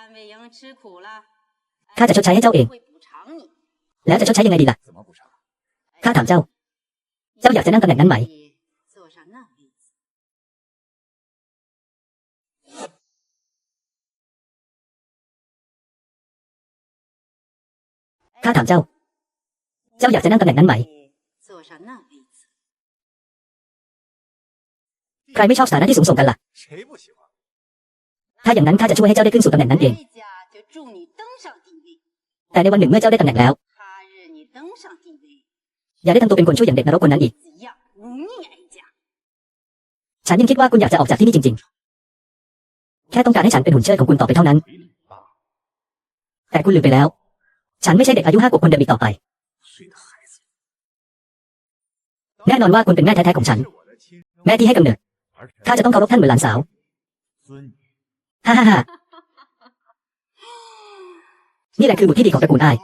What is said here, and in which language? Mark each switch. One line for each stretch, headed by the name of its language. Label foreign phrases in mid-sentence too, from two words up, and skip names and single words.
Thai: ข้าจะชดใช้ให้เจ้าเองแล้วจะชดใช้ยังไงดีล่ะข้าถามเจ้าอยากจะนั่งตำแหน่งนั้นไหมข้าถามเจ้าอยากจะนั่งตำแหน่งนั้นไหม ใครไม่ชอบสถานะที่สูงส่งกันล่ะถ้าอย่างนั้นข้าจะช่วยให้เจ้าได้ขึ้นสู่ตำแหน่งนั้นเอง
Chinese: 哀家就助你登上帝位，
Thai: แต่ในวันหนึ่งเมื่อเจ้าได้ตำแหน่งแล้ว
Chinese: 他日你登上帝位，
Thai: อย่าได้ทำตัวเป็นคนช่วยอย่างเด็กนรกคนนั้นอีก
Chinese: 子一样忤逆哀家。
Thai: ฉันยังคิดว่าคุณอยากจะออกจากที่นี่จริงๆ แค่ต้องการให้ฉันเป็นหุ่นเชิดของคุณต่อไปเท่านั้น แต่คุณลืมไปแล้ว ฉันไม่ใช่เด็กอายุ5 ขวบคนเดิมอีกต่อไป แน่นอนว่าคุณเป็นแม่แท้ๆของฉัน แม่ที่ให้กำเนิดข้าจะต้องเคารพท่านเหมือนหลานสาวฮ่าฮ่าฮ่านี่แหละคือบุตรที่ดีของตระกูลอ้าย